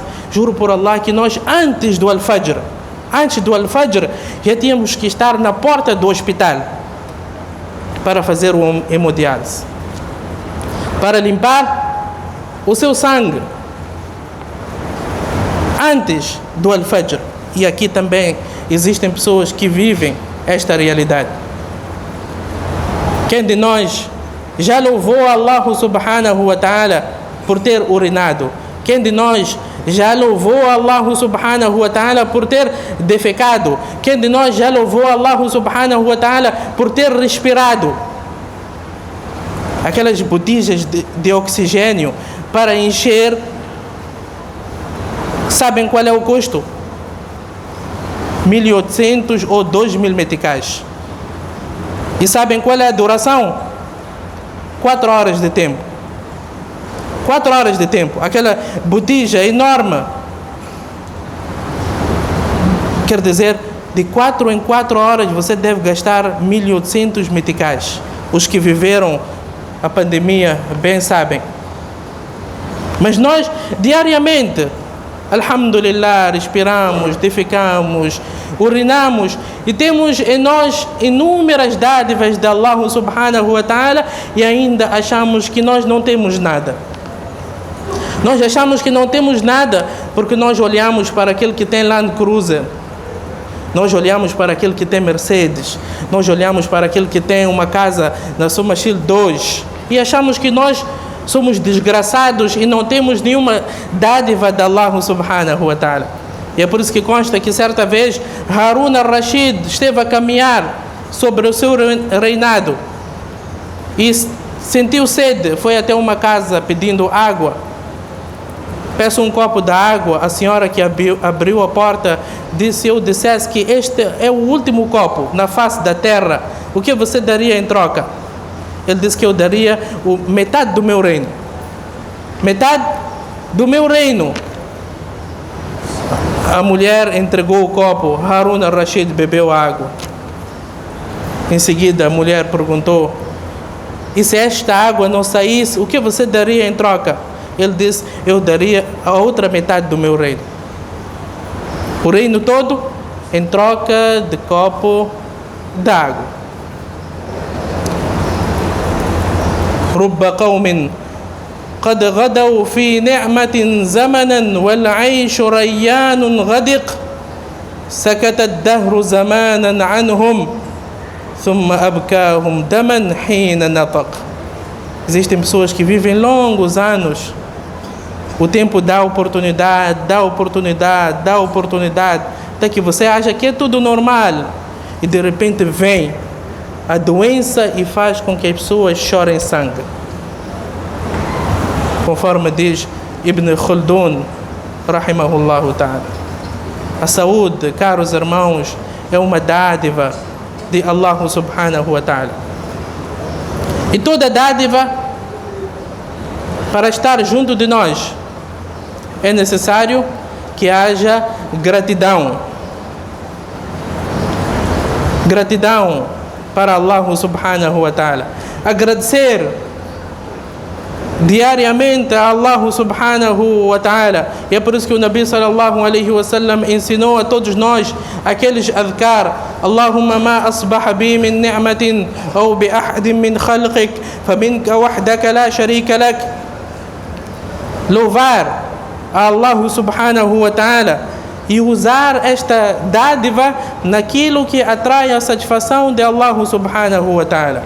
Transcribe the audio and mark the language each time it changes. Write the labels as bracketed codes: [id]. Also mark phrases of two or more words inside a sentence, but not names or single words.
[pt] Juro por Allah que nós antes do Al-Fajr, já tínhamos que estar na porta do hospital para fazer o hemodiálise, para limpar o seu sangue antes do Al-Fajr. E aqui também existem pessoas que vivem esta realidade. Quem de nós já louvou [ar] الله سبحانه وتعالى [pt] por ter urinado? Quem de nós já louvou [ar] الله سبحانه وتعالى [pt] por ter defecado? Quem de nós já louvou [ar] الله سبحانه وتعالى [pt] por ter respirado? Aquelas botijas de oxigênio para encher, sabem qual é o custo? 1.800 ou 2.000 meticais. E sabem qual é a duração? 4 horas de tempo. 4 horas de tempo. Aquela botija enorme. Quer dizer, de 4 em 4 horas você deve gastar 1.800 meticais. Os que viveram a pandemia bem sabem. Mas nós, diariamente, alhamdulillah, respiramos, defecamos, urinamos e temos em nós inúmeras dádivas de [ar] الله سبحانه وتعالى [pt] e ainda achamos que nós não temos nada. Nós achamos que não temos nada porque nós olhamos para aquele que tem Land Cruiser, nós olhamos para aquele que tem Mercedes, nós olhamos para aquele que tem uma casa na Somachil 2 e achamos que nós somos desgraçados e não temos nenhuma dádiva de [ar] الله سبحانه وتعالى. [pt] E é por isso que consta que certa vez Harun al-Rashid esteve a caminhar sobre o seu reinado e sentiu sede, foi até uma casa pedindo água. Peço um copo de água. A senhora que abriu a porta disse: eu dissesse que este é o último copo na face da terra, o que você daria em troca? Ele disse que eu daria metade do meu reino. Metade do meu reino. A mulher entregou o copo. Harun al-Rashid bebeu a água. Em seguida a mulher perguntou: e se esta água não saísse, o que você daria em troca? Ele disse: eu daria a outra metade do meu reino. O reino todo em troca de copo de água. [ar] رب قوم قد غدوا في نعمة زمنا والعيش ريان غدق سكت الدهر زمانا عنهم ثم أبكاهم دما حين نطق. [pt] Existem pessoas que vivem longos anos. O tempo dá oportunidade, até que você acha que é tudo normal e de repente vem a doença e faz com que as pessoas chorem sangue. Conforme diz Ibn Khaldun, [ar] رحمه الله تعالى. [pt] A saúde, caros irmãos, é uma dádiva de [ar] الله سبحانه وتعالى. [pt] E toda dádiva para estar junto de nós, é necessário que haja gratidão. Gratidão para [ar] الله سبحانه وتعالى. [pt] Agradecer diariamente a [ar] الله سبحانه وتعالى. [pt] E é por isso que o [ar] النبي صلى الله عليه وسلم [pt] ensinou a todos nós aqueles adhkar: [ar] اللهم ما أصبح بي من نعمة أو بأحد من خلقك فمنك وحدك لا شريك لك. [pt] Louvar a [ar] الله سبحانه وتعالى [pt] e usar esta dádiva naquilo que atrai a satisfação de [ar] الله سبحانه وتعالى.